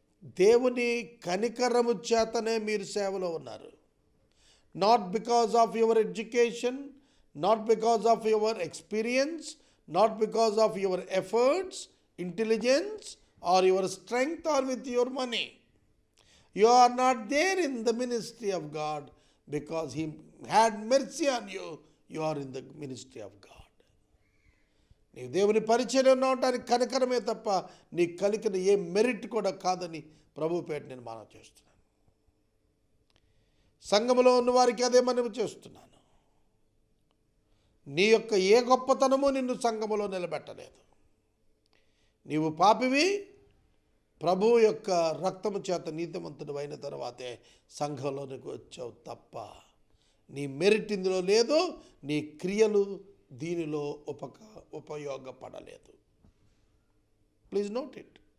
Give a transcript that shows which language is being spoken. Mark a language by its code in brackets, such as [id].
[te] దేవుని కనికరము చేతనే మీరు సేవలో ఉన్నారు. [en] not because of your education, not because of your experience, not because of your efforts, [te] intelligence [en] or your strength or with your money. You are not there in the ministry of God because He had mercy on you. You are in the ministry of God. [te] నీవు దేవుని పరిచర్యలో ఉండడానికి కనికరమే తప్ప నీకు కలిగిన ఏ merit కూడా కాదని ప్రభు పేట నేను మనవి చేస్తున్నాను. సంఘములో ఉన్న వారికి అదే మనవి చేస్తున్నాను. నీ యొక్క ఏ గొప్పతనము నిన్ను సంఘములో నిలబెట్టలేదు. నీవు పాపివి, ప్రభువు యొక్క రక్తము చేత నీతిమంతుడు అయిన తర్వాతే సంఘంలోనికి వచ్చావు తప్ప నీ మెరిట్ ఇందులో లేదు, నీ క్రియలు దీనిలో ఉపయోగపడలేదు. [en] Please note it.